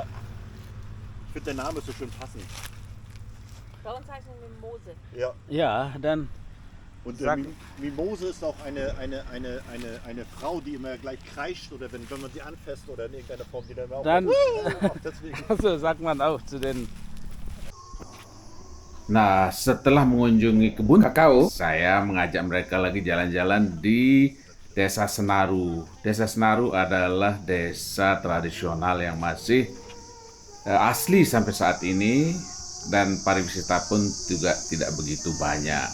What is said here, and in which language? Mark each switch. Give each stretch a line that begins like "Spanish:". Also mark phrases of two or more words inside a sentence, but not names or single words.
German: Ich finde der Name so schön passend. Bei uns heißen wir Mose. Ja. Ja, dann Und Sag- Mimose ist auch eine Frau, die immer gleich kreischt oder wenn man sie anfasst oder in irgendeiner Form, die dann immer auch Dann- macht. Deswegen. so sagt man auch zu den.
Indonesian: Nah, setelah mengunjungi kebun kakao, saya mengajak mereka lagi jalan-jalan di Desa Senaru. Desa Senaru adalah desa tradisional yang masih asli sampai saat ini dan pariwisata pun juga tidak begitu banyak.